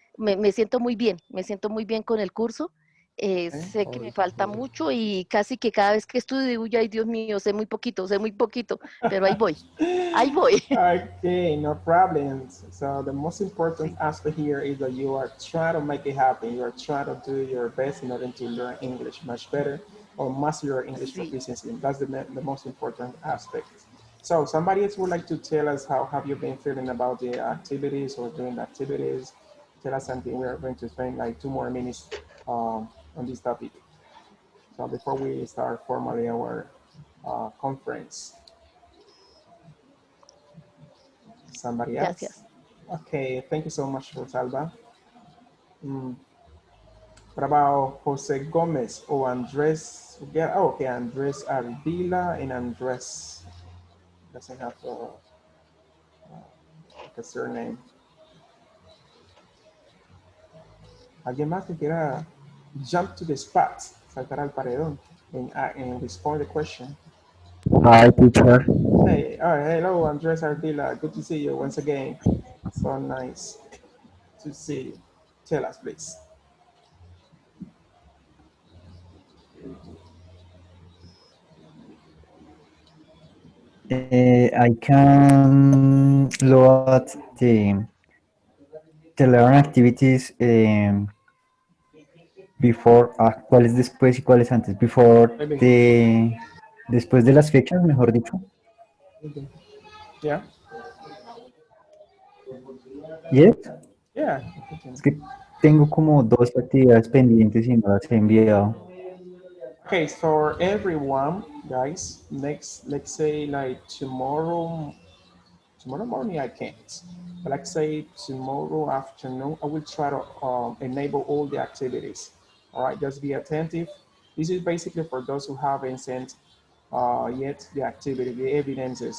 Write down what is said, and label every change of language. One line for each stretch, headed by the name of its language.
Spanish: Me siento muy bien, con el curso. Sé que me falta mucho y casi que cada vez que estudio digo, ay Dios mío, sé muy poquito, pero ahí voy.
English: Okay, no problems. So the most important aspect here is that you are trying to make it happen. You are trying to do your best in order to learn English much better or master your English
Spanish: Sí.
English: proficiency. That's the most important aspect. So somebody else would like to tell us how have you been feeling about the activities or doing the activities? Tell us something. We're going to spend like 2 more minutes on this topic. So before we start formally our conference. Somebody else?
Spanish: Gracias.
English: Okay, thank you so much, Rosalba. What about Jose Gomez or Andres? Yeah, oh, okay, Andres Ardila and Andres doesn't have a surname.
Spanish: ¿Alguien más que quiera
English: jump to the spot,
Spanish: saltar al paredón
English: and respond the question? Hi, teacher. Hey, all right, hello, Andres Ardila. Good to see you once again. So nice to see you. Tell us, please. I can load the learn activities before,
Spanish: ¿cuál es después y cuál es antes?
English: Before Maybe.
Spanish: después de las fechas, mejor dicho.
English: Yeah. Yes. Yeah.
Spanish: Es que tengo como dos actividades pendientes y no las he enviado.
English: Okay, for everyone, guys, let's say like tomorrow morning I can't, but like say tomorrow afternoon, I will try to enable all the activities. All right, just be attentive. This is basically for those who haven't sent yet the activity, the evidences.